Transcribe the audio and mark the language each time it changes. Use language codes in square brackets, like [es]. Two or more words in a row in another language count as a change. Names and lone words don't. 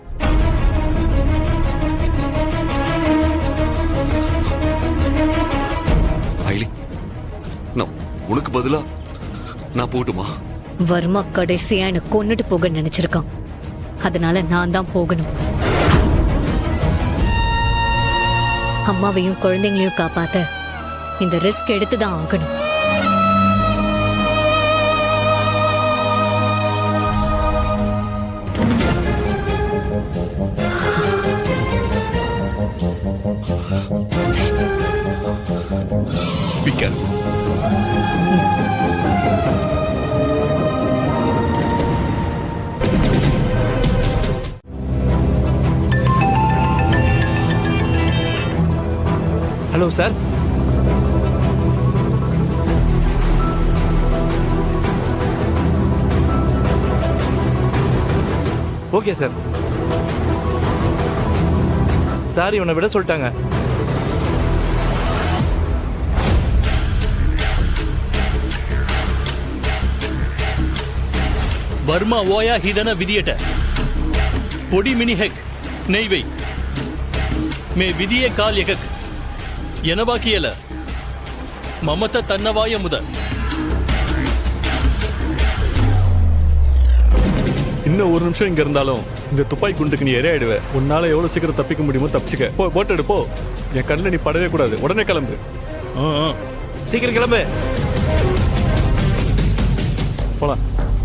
[ta] ஐலி, நான் உனக்கு பதிலா நான் போட்டுமா? வர்மா கடைசியா என்ன கொன்னுட்டு போக நினைச்சிருக்கான். அதனால நான் தான் போகணும். அம்மாவையும் குழந்தைங்களையும் காப்பாத்த இந்த ரிஸ்க் எடுத்துதான் ஆகணும். [en] Be careful. Hello sir. Okay sir. [ta] சார், இவனை விட சொல்லிட்டாங்க. [si] බර්මා ඔයා හිතන විදියට පොඩි මිනිහෙක් නෙවෙයි මේ විදියේ කෝල් එකක් එනවා කියල මමත් දන්නවාය මුද. [ta] இன்னும் ஒரு நிமிஷம் இங்க இருந்தாலும் இந்த துப்பாக்கி குண்டுக்கு நீ இரையாயிடுவ. உன்னால எவ்வளவு சீக்கிரம் தப்பிக்க முடியுமோ தப்பிச்சுக்க. போ, போட் எடுப்போ. என் கண்ணில் நீ படவே கூடாது. உடனே கிளம்பு. சீக்கிரம் கிளம்பு. போலாம்